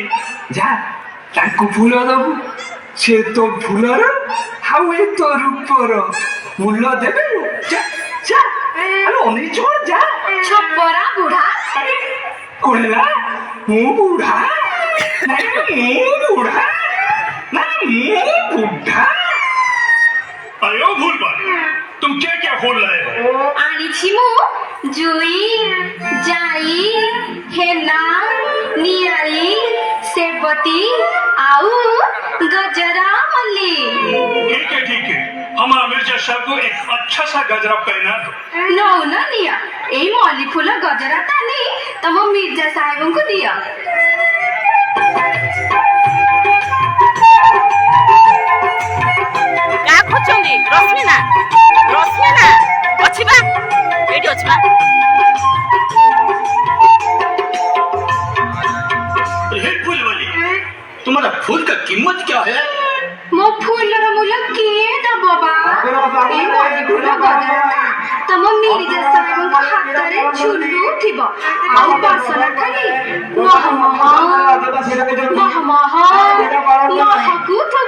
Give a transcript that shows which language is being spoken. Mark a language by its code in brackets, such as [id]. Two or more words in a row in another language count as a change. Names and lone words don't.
[or] ଯା ତାଙ୍କୁ ଫୁଲ ଦବୁ। ସେ ତୋ ଫୁଲର ଆଉ ଏ ତୋ ରୂପର ମୂଲ୍ୟ ଦେବେ। ଯା ଯା ଆଲୋ ଅନେଇ ଚଳ ଯା। ଛପରା ବୁଢା କହିଲା ମୁଁ ବୁଢା? ନାଇଁ ମୁଁ ବୁଢା? ନାଇଁ ମୁଁ ବୁଢା? [hi] अरे ओ फूलबाली, तुम क्या क्या खोल रहे हो? [or] ଆଣିଛି ମୁଁ ଜୁଇ ଯାଇ ହେନା ନିଆଳି ସେବତୀ ଆଉ ଗଜରା ମଲ୍ଲି। [hi] ठीक है हमारा मिर्जा साहब को एक अच्छा सा गजरा पहना दो। [or] ନଉନ ନିଅ ଏଇ ମଲ୍ଲି ଫୁଲ ଗଜରାଟା ନେଇ ତମ ମିର୍ଜା ସାହେବଙ୍କୁ ଦିଅ। କାହା ଖୋଜୁଛନ୍ତି? ରଶ୍ମିନା ଅଛି ବା ଏଇଠି ଅଛି ବା। [hi] हे फूलबाली, तुम्हारा फूल का कीमत क्या है? [or] ମୋ ଫୁଲର ମୂଲ୍ୟ କିଏ ଦବ ବା? ଏଇ ମଲ୍ଲି ଫୁଲ ଗଜରାଟା ତମ ମିର୍ଜା ସାହେବଙ୍କ ହାତରେ ଝୁଲୁଥିବ। ଆଉ ବାସନା ଖାଲି ମହ ମହ ମହକୁଥିବ।